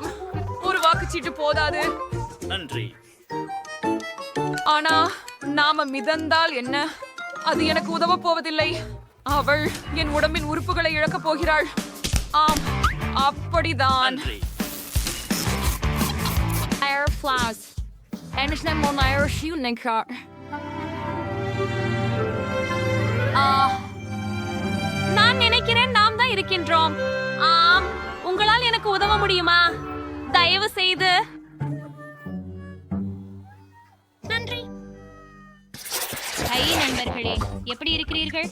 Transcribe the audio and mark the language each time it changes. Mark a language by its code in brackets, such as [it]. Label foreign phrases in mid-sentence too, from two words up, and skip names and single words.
[ta] ஒரு வாக்குச்சீட்டு போதாது. நன்றி. ஆனா நாம மிதந்தால் என்ன? அது எனக்கு உதவ போவதில்லை. அவள் என் உடம்பின் உறுப்புகளை இழக்கப் போகிறாள். ஆம், அப்படிதான். நன்றி. [en] Air flowers. [de] Endlich mal neue Schuhe klar. [ta] நான் நினைக்கிறேன் நாம் தான் இருக்கின்றோம். ஆம், உங்களால் எனக்கு உதவ முடியுமா? தயவு செய்து. நன்றி. ஹை நண்பர்களே, எப்படி இருக்கிறீர்கள்?